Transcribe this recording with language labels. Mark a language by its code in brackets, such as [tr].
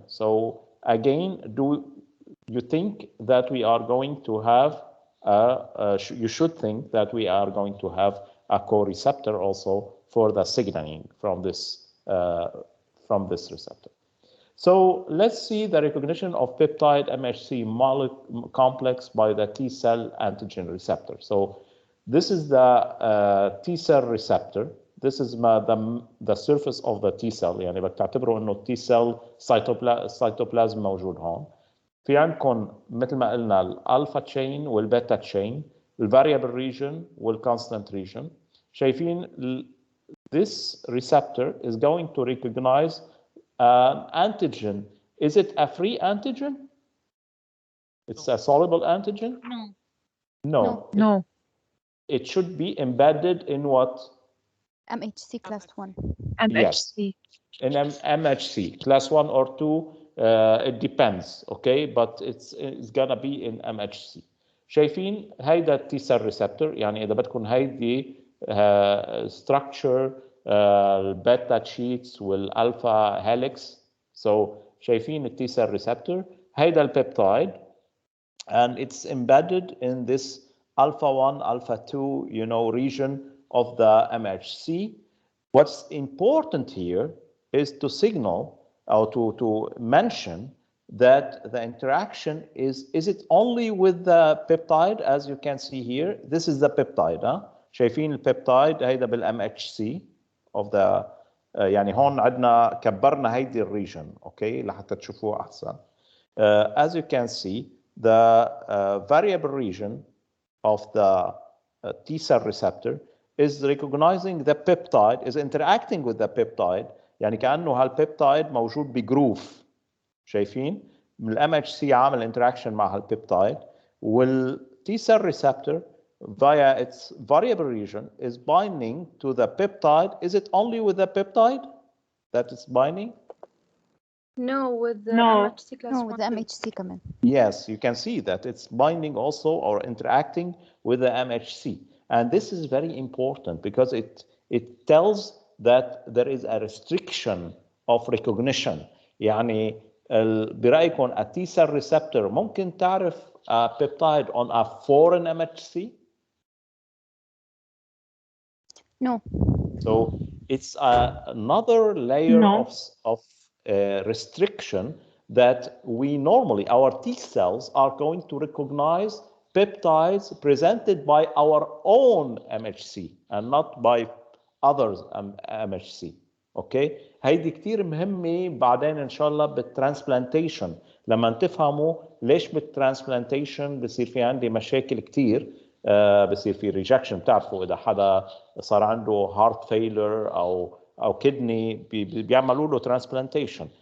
[en] So again, do you think that we are going to have, you should think that we are going to have a co-receptor also for the signaling from this receptor. So let's see the recognition of peptide MHC complex by the T cell antigen receptor. So this is the T cell receptor. This is the surface of the T cell. [ar] يعني بتعتبروا إنه T cell cytoplasm موجود هون. في عندكم مثل ما قلنا الألفا chain والبيتا chain. [en] الفاريبل region والconstant region. [ar] شايفين [en] this receptor is going to recognize an antigen. Is it a free antigen? It's a soluble antigen? No. No. It should be embedded in what? MHC class 1. Yes. In MHC, class 1 or 2, it depends, okay? But it's gonna be in MHC. [ar] شايفين هيدا التي سيل ريسبتور، يعني إذا بدكم هيدي structure البيتا تشيتس والالفا هيليكس. [en] So [ar] شايفين التي سيل ريسبتور، هيدا البيبتايد [en] and it's embedded in this alpha 1, alpha 2, you know, region of the MHC. What's important here is to signal or to mention that the interaction is it only with the peptide, as you can see here. This is the peptide. [ar] شايفين البيبتايد هيدا بالMHC of the يعني هون عندنا كبرنا هيدي الريجن، اوكي، لحتى تشوفوها احسن. [en] As you can see, the variable region of the T cell receptor is recognizing the peptide, is interacting with the peptide. [ar] يعني كأنه هالبيبتايد موجود بجروف. شايفين؟ من MHC عامل interaction مع هالبيبتايد، وال [en] T cell receptor via its variable region is binding to the peptide. Is it only with the peptide that it's binding? No, with the MHC class No, 1. with the MHC [ar] كمان. [en] Yes, you can see that it's binding also or interacting with the MHC. And this is very important because it tells that there is a restriction of recognition. [ar] يعني برأيكم [en] a T cell receptor [ar] ممكن تعرف [en] a peptide on a foreign MHC? No. So it's another layer of restriction that we normally, our T cells are going to recognize peptides presented by our own MHC and not by others MHC. [ar] اوكي، هيدي كتير مهمه بعدين ان شاء الله بالترانسبلانتيشن، لما تفهموا ليش بالترانسبلانتيشن بصير في عندي مشاكل كتير. بصير في ريجكشن. بتعرفوا اذا حدا صار عنده هارت فيلر او كدني بيعملوا له ترانسبلانتيشن.